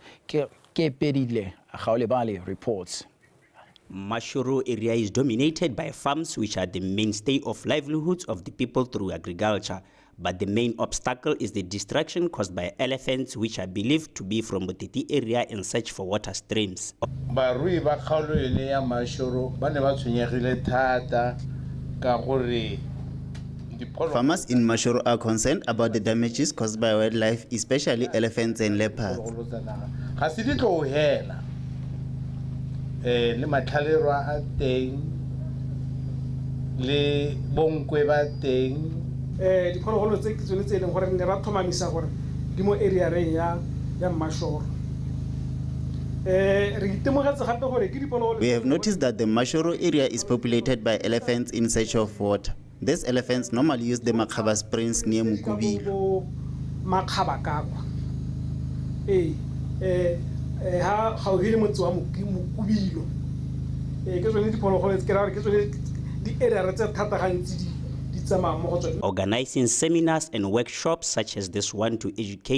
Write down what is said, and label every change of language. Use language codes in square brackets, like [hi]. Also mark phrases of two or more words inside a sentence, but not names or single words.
[en] Keperile Khaulebali reports. Mashoro area is dominated by farms which are the mainstay of livelihoods of the people through agriculture. But the main obstacle is the destruction caused by elephants which are believed to be from Botiti area in search for water streams. [tn] Barui ba kgaolo ene ya Mashoro ba ne ba tshwenyegile thata ka gore [en] farmers in Mashoro are concerned about the damages caused by wildlife, especially elephants and leopards. [tn] Ga se di tlo hela le matlhalero a teng le bonkwe ba teng diphologolo tse ke tsone tse leng gore ne ra thomamisa gore di mo area reng ya Mashoro. [en] We have noticed that the Mashoro area is populated by elephants in search of water. These elephants normally use the Makhaba Springs near Mukubilo. Organizing seminars and workshops such as this one to educate